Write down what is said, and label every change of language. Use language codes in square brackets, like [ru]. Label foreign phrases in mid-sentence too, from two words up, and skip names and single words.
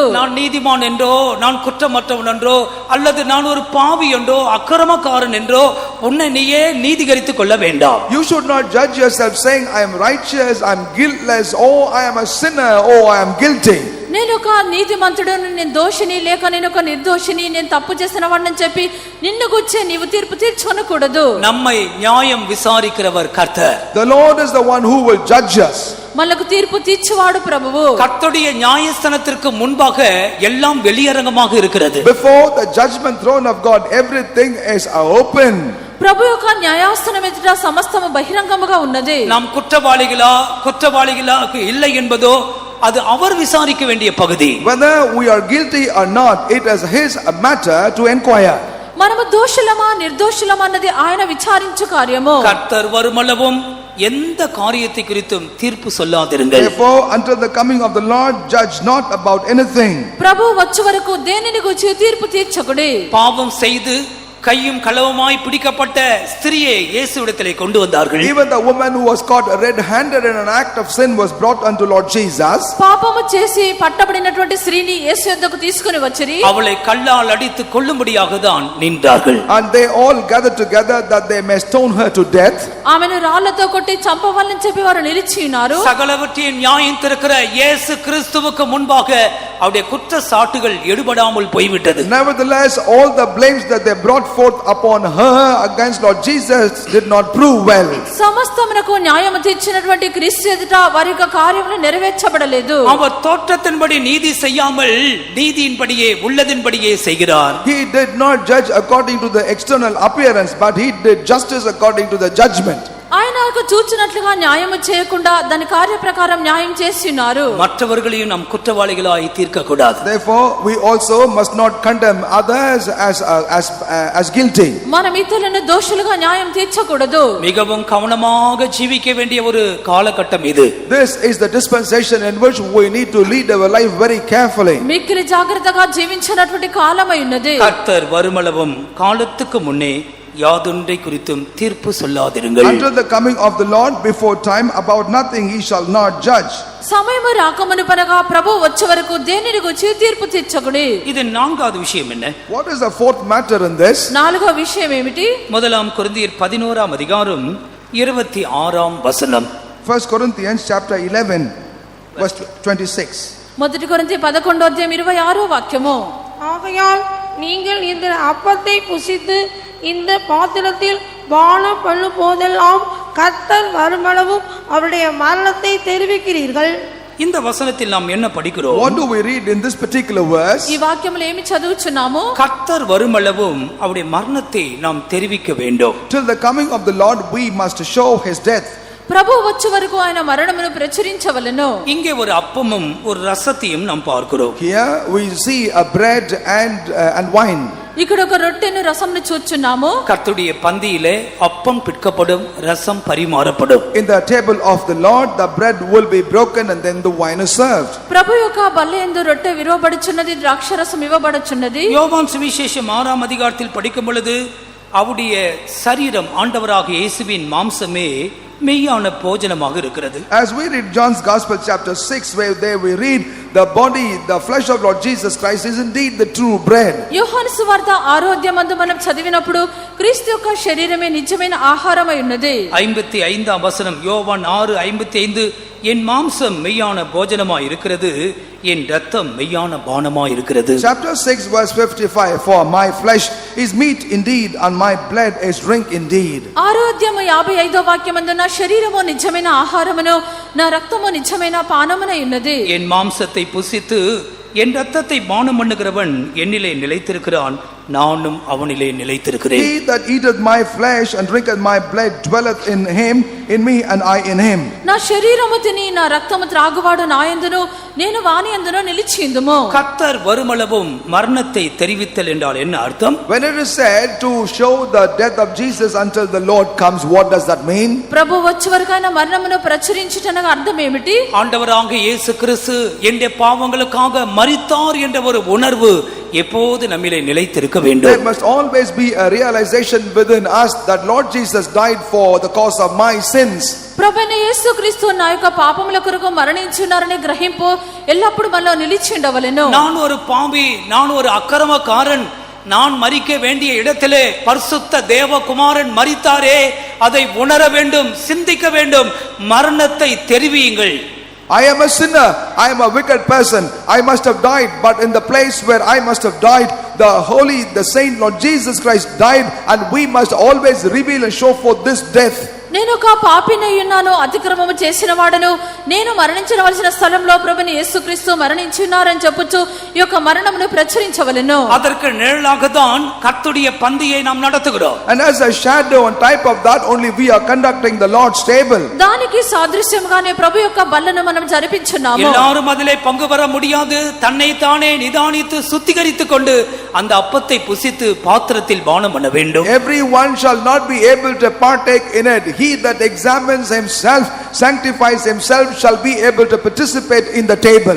[ta] நான் நீதிமான் என்றோ, நான் குற்றமற்றவன் என்றோ, அல்லது நான் ஒரு பாவி என்றோ, அக்கிரமக்காரன் என்றோ உன்னை நீயே நீதிகரித்துக் கொள்ள வேண்டாம். [en] You should not judge yourself saying I am righteous, I am guiltless, or I am a sinner, or I am guilty. [te] నేను ఒక నీతిమంతుడను, నేను దోషిని, లేక నేను ఒక నిర్దోషిని, నేను తప్పు చేసిన వాడిని చెప్పి నిన్ను గురించి నీవు తీర్పు తీర్చుకొనకూడదు. [ta] நம்மை நியாயம் விசாரிக்கிறவர் கர்த்தர். [en] The Lord is the one who will judge us. [te] మనకు తీర్పు తీర్చువాడు ప్రభువు. [ta] கர்த்தருடைய நியாயஸ்தானத்திற்கு முன்பாக எல்லாம் வெளியரங்கமாக இருக்கிறது. [en] Before the judgment throne of God, everything is open. [te] ప్రభు యొక్క న్యాయాసనం ఎదుట సమస్తము బహిరంగముగా ఉన్నది. [ta] நாம் குற்றவாளிகளா இல்லை என்பதோ அது அவர் விசாரிக்க வேண்டிய பகுதி. [en] Whether we are guilty or not, it is his matter to inquire. [te] మనము దోషులమా నిర్దోషులమా అన్నది ఆయన విచారించు కార్యము. [ta] கர்த்தர் வருமளவும் எந்த காரியத்தை குறித்தும் தீர்ப்பு சொல்லாதிருங்கள். [en] Therefore until the coming of the Lord, judge not about anything. [te] ప్రభు వచ్చే వరకు దేనిని గురించి తీర్పు తీర్చకుడి. [ta] பாவம் செய்து கையும் களவுமாய் பிடிக்கப்பட்ட ஸ்திரியை இயேசுவிடத்திலே கொண்டு வந்தார்கள். [en] Even the woman who was caught red-handed in an act of sin was brought unto Lord Jesus. [te] పాపము చేసి పట్టబడినటువంటి స్త్రీని యేసు యొద్దకు తీసుకొని వచ్చిరి. [ta] அவளை கல்லால் அடித்து கொல்லும்படியாக தான் நின்றார்கள். [en] And they all gathered together that they may stone her to death. [te] ఆమెను రాళ్లతో కొట్టి చంపవాలని చెప్పి వారు నిలిచి ఉన్నారు. [ta] சகலவற்றையும் நியாயம் தீர்க்கிற இயேசு கிறிஸ்துவுக்கு முன்பாக அவருடைய குற்ற சாட்டுகள் எடுபடாமல் போய்விட்டது. [en] Nevertheless, all the blames that they brought forth upon her against Lord Jesus did not prove well. [te] సమస్తమునకు న్యాయము తీర్చినటువంటి క్రీస్తు ఎదుట వారి యొక్క కార్యములు నెరవేర్చబడలేదు. [ta] அவர் தோற்றத்தின்படி நீதி செய்யாமல் நீதியின்படியே உள்ளதின்படியே செய்கிறார். [en] He did not judge according to the external appearance, but he did justice according to the judgment. [te] ఆయనకు చూచినట్లుగా న్యాయము చేయకుండా దాని కార్య ప్రకారం న్యాయం చేస్తున్నారు. [ta] மற்றவர்களையும் நாம் குற்றவாளிகளாய் தீர்க்க கூடாது. [en] Therefore we also must not condemn others as guilty. [te] మనం ఇతరులను దోషులుగా న్యాయం తీర్చకూడదు. [ta] மிகவும் கவனமாக ஜீவிக்க வேண்டிய ஒரு காலகட்டம் இது. [en] This is the dispensation in which we need to lead our life very carefully. [te] మిక్కిలి జాగ్రత్తగా జీవించినటువంటి కాలమై ఉన్నది. [ta] கர்த்தர் வருமளவும் காலத்துக்கு முன்னே யாதொன்றை குறித்தும் தீர்ப்பு சொல்லாதிருங்கள். [en] Until the coming of the Lord, before time, about nothing he shall not judge. [te] సమయము రాకమునుపనగా ప్రభు వచ్చే వరకు దేనిని గురించి తీర్పు తీర్చకుడి. [ta] இது நான்காவது விஷயம் என்ன? [en] What is the fourth matter in this? [te] నాలుగో విషయం ఏమిటి? [ta] முதலாம் கொரிந்தியர் 11ஆம் அதிகாரம் 26ஆம் வசனம். [en] 1 Corinthians chapter 11 verse 26. [te] మొదటి కొరింథీ 11వ అధ్యాయం 26వ వాక్యము. [ta] ஆகையால் நீங்கள் இந்த அப்பத்தை புசித்து இந்த பாத்திரத்தில் பானம் பண்ணும் போதெல்லாம் கர்த்தர் வருமளவும் அவருடைய மரணத்தை தெரிவிக்கிறீர்கள். இந்த வசனத்தில் நாம் என்ன படிக்கிறோம்? [en] What do we read in this particular verse? [te] ఈ వాక్యములో ఏమి చదువుచున్నాము? [ta] கர்த்தர் வருமளவும் அவருடைய மரணத்தை நாம் தெரிவிக்க வேண்டும். [en] Till the coming of the Lord we must show his death. [te] ప్రభు వచ్చే వరకు ఆయన మరణమును ప్రచురించవలెను. [ta] இங்கே ஒரு அப்பமும் ஒரு ரசத்தையும் நாம் பார்க்கிறோம். [en] Here we see a bread and wine. [te] ఇక్కడ ఒక రొట్టెను రసంను చూచున్నాము. [ta] கர்த்தருடைய பந்தியிலே அப்பம் பிற்கப்படும், ரசம் பரிமாறப்படும். [en] In the table of the Lord the bread will be broken and then the wine is served. [te] ప్రభు యొక్క బల్లయందు రొట్టె విరువబడుచున్నది, ద్రాక్షరసం ఇవ్వబడుచున్నది. [ta] யோவான் சுவிசேஷம் 6ஆம் அதிகாரத்தில் படிக்கும் பொழுது அவருடைய சரீரம், ஆண்டவராகிய இயேசுவின் மாம்சமே மெய்யான போஜனமாக இருக்கிறது. [en] As we read John's Gospel chapter 6, where there we read the body, the flesh of Lord Jesus Christ is indeed the true bread. [te] యోహాను సువార్త 6వ అధ్యాయమందు మనం చదివినప్పుడు క్రీస్తు యొక్క శరీరమే నిజమైన ఆహారమై ఉన్నది. 55వ వచనం [ta] யோவான் 6:55 என் மாம்சம் மெய்யான போஜனமாய் இருக்கிறது, என் இரத்தம் மெய்யான பானமாய் இருக்கிறது. [en] Chapter 6 verse 55, for my flesh is meat indeed and my blood is drink indeed. [te] 6వ అధ్యాయము 55వ వాక్యమందు నా శరీరము నిజమైన ఆహారమును నా రక్తము నిజమైన పానమునై ఉన్నది. [ta] என் மாம்சத்தை புசித்து என் இரத்தத்தை பானம் பண்ணுகிறவன் என்னிலே நிலைத்திருக்கிறான், நானும் அவனிலே நிலைத்திருக்கிறேன். [en] He that eateth my flesh and drinketh my blood dwelleth in him, in me and I in him. [te] నా శరీరము తిని నా రక్తము త్రాగువాడు నా యందును నేను వాని యందును నిలిచియుందుము. [ta] கர்த்தர் வருமளவும் மரணத்தை தெரிவித்தல் என்றால் என்ன அர்த்தம்? [en] When it is said to show the death of Jesus until the Lord comes, what does that mean? [te] ప్రభు వచ్చే వరకు ఆయన మరణమును ప్రచురించుటనగా అర్థం ఏమిటి? [ta] ஆண்டவராகிய இயேசு கிறிஸ்து என்னுடைய பாவங்களுக்காக மரித்தார் என்ற ஒரு உணர்வு எப்போது நம்மிலே நிலைத்திருக்க வேண்டும். [en] There must always be a realization within us that Lord Jesus died for the cause of my sins. [te] ప్రభువైన యేసుక్రీస్తు నా యొక్క పాపముల కొరకు మరణించున్నారనే గ్రహింపు ఎల్లప్పుడూ మనలో నిలిచి ఉండవలెను. [ta] நான் ஒரு பாவி, நான் ஒரு அக்கிரமக்காரன், நான் மரிக்க வேண்டிய இடத்திலே பரிசுத்த தேவகுமாரன் மரித்தாரே, அதை உணர வேண்டும், சிந்திக்க வேண்டும். மரணத்தை தெரிவியுங்கள். [en] I am a sinner, I am a wicked person, I must have died, but in the place where I must have died, the holy, the saint Lord Jesus Christ died, and we must always reveal and show forth this death. [te] నేను ఒక పాపినై ఉన్నాను, అతిక్రమము చేసిన వాడను, నేను మరణించవలసిన స్థలంలో ప్రభుని యేసుక్రీస్తు మరణించున్నారని చెప్పుచు ఈ యొక్క మరణమును ప్రచురించవలెను. [ta] அதற்கு நிழலாக தான் கர்த்தருடைய பந்தியை நாம் நடத்துகிறோம். [en] And as a shadow and type of that, only we are conducting the Lord's table. [te] దానికి సాదృశ్యంగానే ప్రభు యొక్క బల్లను మనం జరిపించున్నాము. [ta] எல்லாரும் அதிலே பங்கு பெற முடியாது. தன்னை தானே நிதானித்து சுத்திகரித்துக் கொண்டு அந்த அப்பத்தை புசித்து பாத்திரத்தில் பானம் பண்ண வேண்டும். [en] Everyone shall not be able to partake in it. He that examines himself, sanctifies himself, shall be able to participate in the table.